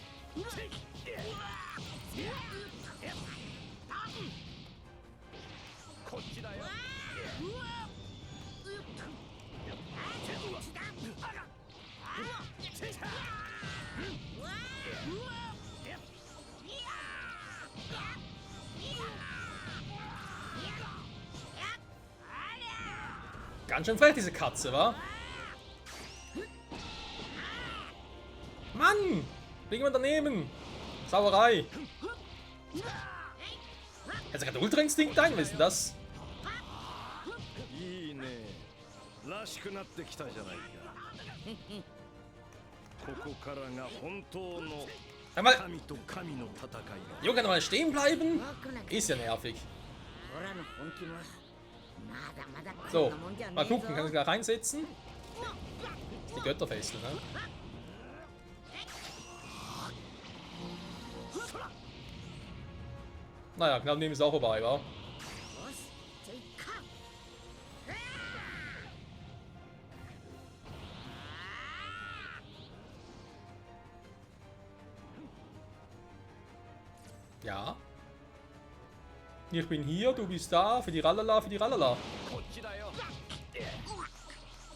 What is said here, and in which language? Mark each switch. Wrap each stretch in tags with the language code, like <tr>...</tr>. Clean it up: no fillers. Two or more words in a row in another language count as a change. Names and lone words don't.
<de>Ganz schön frech, diese Katze, wa? Mann! Liegen wir daneben! Sauerei! Hat sich gerade Ultra Instinkt ein, was ist denn das?</de> <ja>いいね。らしくなってきたじゃないか。ここからが本当の</ja> <de>Einmal,</de> <ja>神と神の戦いだ。</ja> <de>Junge, kann er mal stehen bleiben? Ist ja nervig.</de> <ja>オラの本気もまだまだこん</ja> <de>So,</de> <ja>なもんじゃね</ja> <de>mal</de> <ja>えぞ。</ja> <de>gucken, kann ich gleich reinsetzen? Die Götterfessel, ne? Naja, knapp neben ist auch vorbei, wa?</de> <ja>よし、じゃあ行か。</ja> <de>Ja. Ich bin hier, du bist da, für die Rallala, für die Rallala.</de>